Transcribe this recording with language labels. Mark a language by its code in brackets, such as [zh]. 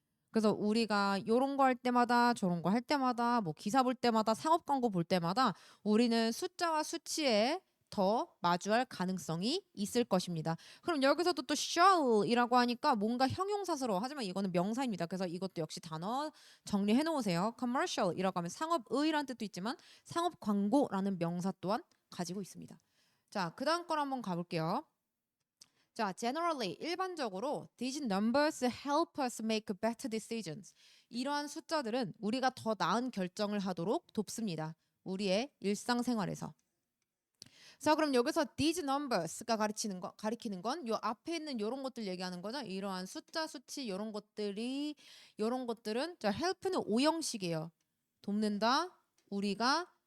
[ko] 그래서 우리가 요런 거 할 때마다 저런 거 할 때마다 뭐 기사 볼 때마다 상업 광고 볼 때마다 우리는 숫자와 수치에 더 마주할 가능성이 있을 것입니다. 그럼 여기서도 또 shall이라고 하니까 뭔가 형용사스러워. 하지만 이거는 명사입니다. 그래서 이것도 역시 단어 정리해 놓으세요. commercial이라고 하면 상업의라는 뜻도 있지만 상업 광고라는 명사 또한 가지고 있습니다. 자, 그다음 걸 한번 가볼게요. [en] 자, generally [ko] 일반적으로 [en] these numbers help us make better decisions. [ko] 이러한 숫자들은 우리가 더 나은 결정을 하도록 돕습니다. 우리의 일상생활에서. 자, 그럼 여기서 [en] these numbers [ko] 가 가리키는 건 요 앞에 있는 요런 것들 얘기하는 거죠. 이러한 숫자, 수치 요런 것들은 자, help는 오형식이에요. 돕는다. 우리가